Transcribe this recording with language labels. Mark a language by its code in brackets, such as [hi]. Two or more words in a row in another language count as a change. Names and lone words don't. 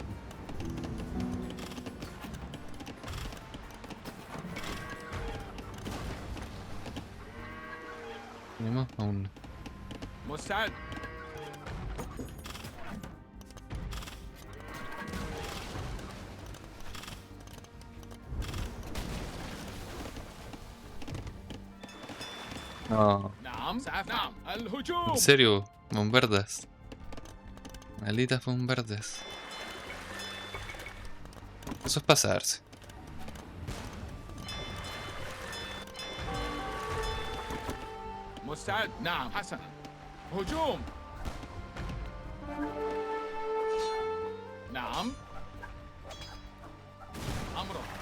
[es] ¿Tenemos? Aún no. [ar] مستعد. [es] No. [ar] نعم سأفعل. نعم. الهجوم. [es] En serio, bombardas. Malditas bombardas. Eso es pasarse. [ar] مستعد. نعم حسنا. هجوم. نعم. أمره.